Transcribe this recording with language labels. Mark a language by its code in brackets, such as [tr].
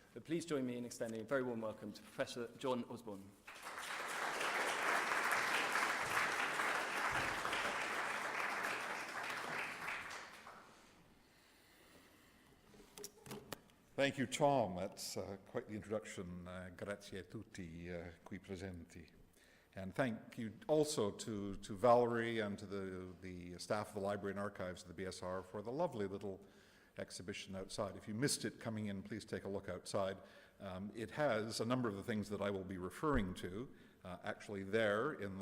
[en] But please join me in extending a very warm welcome to Professor John Osborne. Thank you, Tom. That's quite the introduction. [it] Grazie a tutti qui presenti. [en] And thank you also to Valerie and to the staff of the Library and Archives of the BSR for the lovely little exhibition outside. If you missed it coming in, please take a look outside. It has a number of the things that I will be referring to actually there